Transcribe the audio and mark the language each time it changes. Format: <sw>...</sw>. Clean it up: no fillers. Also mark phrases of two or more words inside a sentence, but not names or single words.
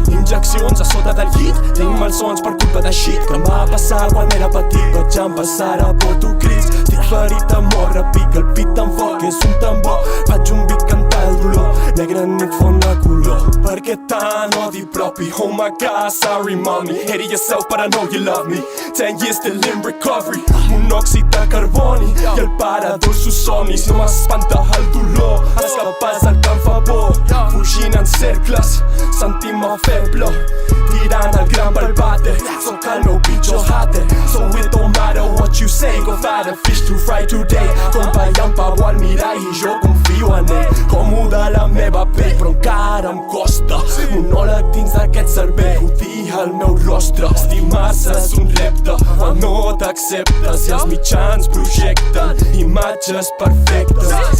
<ca>Injeccions a sota del llit, tinc malsons per culpa de shit que em va passar quan era petit. Vaig empassar a boto crits, estic ferit amb mort, repica el pit tan fort que és un tambor. Faig un beat cantar el dolor, negra nit fon de color. Per què tant odi propi?</ca> <en>Oh my god, sorry mommy, hate yourself but I know you love me. 10 years still in recovery,</en> <ca>monòxid de carboni i el pare dels seus somnis. No m'espanta el dolor, escapats del que em fa por, fugint en cercles, sentint-me feble, tirant el gran pel vàter. Sóc el meu pitjor hater,</ca> <en>so it don't matter what you say. Go find a fish to fry today,</en> <ca>com ballant pavo al mirall i jo confio en ell. Com de la meva pell, però encara em costa. Monòleg dins d'aquest cervell, odia el meu rostre. Estimar-se és un repte quan no t'acceptes i els mitjans projecten imatges perfectes.</ca>